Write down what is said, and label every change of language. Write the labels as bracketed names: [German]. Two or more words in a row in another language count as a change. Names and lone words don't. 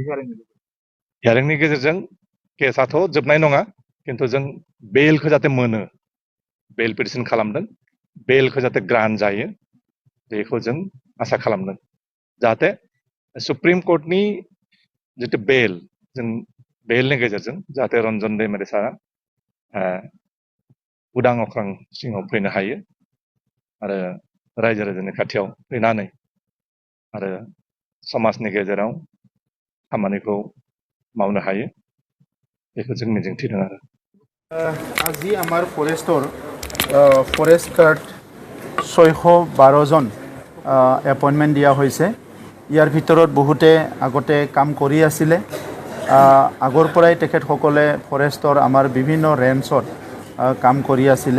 [Bodo] हियारिंनि गेजेरजों केसआथ' जोबनाय नङा खिन्थु जों बेलखौ जाहाथे मोनो बेल पिटिसन खालामदों बेलखौ जाहाथे ग्रान्ट जायो बेखौ जों आसा खालामदों जाहाथे [English] Supreme Court [Bodo] जितु बेल जों बेलनि गेजेरजों जाहाथे रंजन दैमारी सारा उदां अख्रां सिङाव फैनो हायो आरो रायजो राजानि खाथियाव फैनानै आरो समाजनि गेजेराव खामानिखौ मावनो हायो बेखौ जों मिजिंथिदों आरो [Assamese] আজি আমাৰ [English] forest guard [Assamese] 612 জন এপইণ্টমেণ্ট দিয়া হৈছে ইয়াৰ ভিতৰত বহুতে আগতে কাম কৰি আছিলে আগৰ পৰাই তেখেতসকলে ফৰেষ্টৰ আমাৰ বিভিন্ন ৰেঞ্জত কাম কৰি আছিলে